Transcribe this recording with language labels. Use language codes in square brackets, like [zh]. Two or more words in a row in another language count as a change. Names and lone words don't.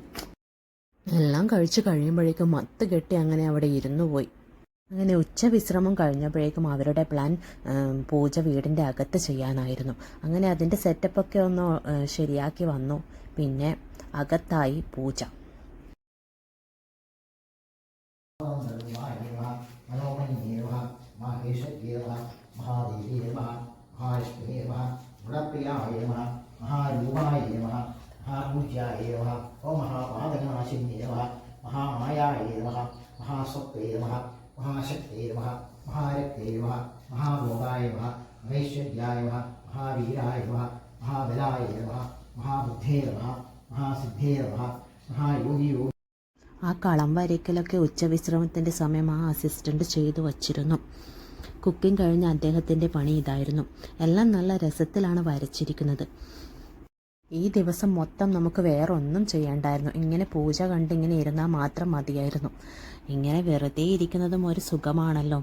[ml] എല്ലാം കഴിച്ച് കഴിയുമ്പോഴേക്കും മത്ത് കെട്ടി അങ്ങനെ അവിടെ ഇരുന്നു പോയി. അങ്ങനെ ഉച്ച വിശ്രമം കഴിഞ്ഞപ്പോഴേക്കും അവരുടെ പ്ലാൻ പൂജ വീടിൻ്റെ അകത്ത് ചെയ്യാനായിരുന്നു. അങ്ങനെ അതിൻ്റെ സെറ്റപ്പൊക്കെ ഒന്ന് ശരിയാക്കി വന്നു. പിന്നെ അകത്തായി പൂജ. [sa] महापूज्याय नमः ओम महापादनाशिन्ये नमः महामायाय नमः महासत्त्वे नमः महाशक्ते नमः महारक्ते नमः महाभोगाय नमः महेश्वर्याय नमः महावीराय नमः महाबलाय नमः महाबुद्धे नमः महासिद्धे नमः महायोगी. [ml] ആ കളം വരയ്ക്കലൊക്കെ ഉച്ചവിശ്രമത്തിൻ്റെ സമയം ആ അസിസ്റ്റൻ്റ് ചെയ്തു വച്ചിരുന്നു. കുക്കിംഗ് കഴിഞ്ഞ അദ്ദേഹത്തിൻ്റെ പണി ഇതായിരുന്നു. എല്ലാം നല്ല രസത്തിലാണ് വരച്ചിരിക്കുന്നത്. ഈ ദിവസം മൊത്തം നമുക്ക് വേറെ ഒന്നും ചെയ്യണ്ടായിരുന്നു. ഇങ്ങനെ പൂജ കണ്ട് ഇങ്ങനെ ഇരുന്നാൽ മാത്രം മതിയായിരുന്നു. ഇങ്ങനെ വെറുതെ ഇരിക്കുന്നതും ഒരു സുഖമാണല്ലോ.